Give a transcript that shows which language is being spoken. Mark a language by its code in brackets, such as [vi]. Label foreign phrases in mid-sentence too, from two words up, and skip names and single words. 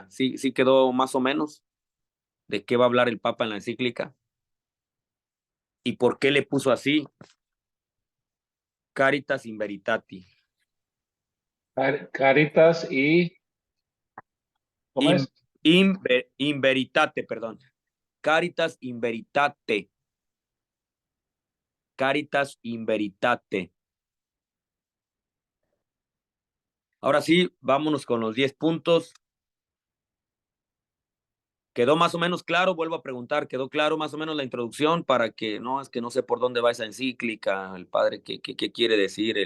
[es] Sí, sí quedó más o menos de qué va a hablar el Papa en la encíclica y por qué le puso así [la] Caritas in Veritati. [es] Caritas y, ¿cómo es? [la] In Veritate, perdón. Caritas in Veritate. Caritas in Veritate. [es] Ahora sí, vámonos con los 10 puntos. ¿Quedó más o menos claro? Vuelvo a preguntar, ¿quedó claro más o menos la introducción para que no, es que no sé por dónde va esa encíclica, el padre, qué quiere decir?